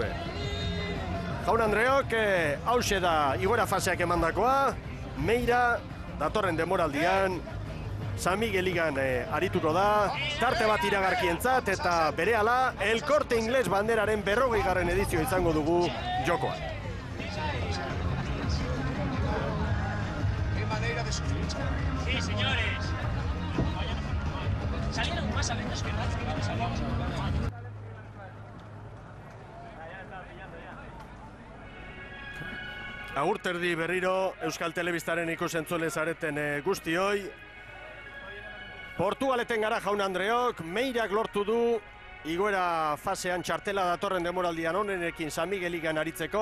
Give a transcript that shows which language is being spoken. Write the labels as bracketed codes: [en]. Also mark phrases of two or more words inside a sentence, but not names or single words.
[eu] Jaun Andreok, hauxe da igoera faseak emandakoa, Meira datorren denboraldian San Miguel Ligan arituko da, tarte bat iragarkientzat eta berehala El Corte Inglés banderaren 40. edizio izango dugu jokoan. [es] Sí, señores. Salieron más alentos que nadie que vamos a hablar. [eu] Agur terdi berriro Euskal Telebistaren ikusentzule zareten guztioi. Portugaleten gara Jaun Andreok, Meirak lortu du igoera fasean txartela datorren denboraldian honenekin San Miguel Ligan aritzeko.